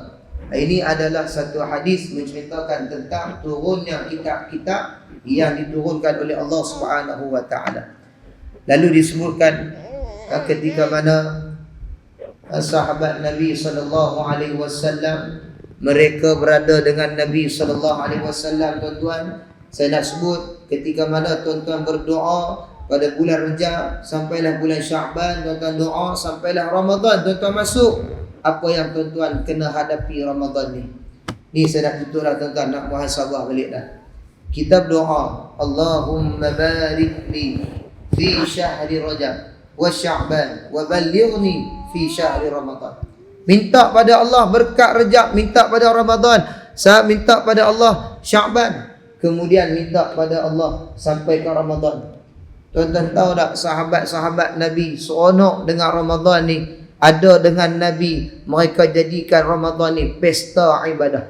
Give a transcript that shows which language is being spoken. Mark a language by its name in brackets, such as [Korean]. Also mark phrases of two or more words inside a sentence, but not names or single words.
[Malay] Ini adalah satu hadis menceritakan tentang turunnya kitab-kitab yang diturunkan oleh Allah [Arabic] سبحانه وتعالى. [Malay] Lalu disebutkan ketika mana sahabat Nabi SAW mereka berada dengan Nabi SAW, tuan-tuan. Saya nak sebut ketika mana tuan-tuan berdoa pada bulan Rejab sampailah bulan Syaban, tuan-tuan doa sampailah Ramadan, tuan-tuan masuk. Apa yang tuan-tuan kena hadapi Ramadan ni? Ni saya nak tutup lah tuan-tuan, nak muhasabah balik dah. Kita berdoa, [Arabic] اللهم بارك لي في شهر رجب وشعبان وبلغني في شهر رمضان. [Malay] Minta pada Allah berkat Rajab, minta pada Ramadan, minta pada Allah Sya'ban, kemudian minta pada Allah sampai ke Ramadan. Tuan-tuan tahu tak sahabat-sahabat Nabi seronok dengan Ramadan ni? Ada dengan Nabi, mereka jadikan Ramadan ni pesta ibadah.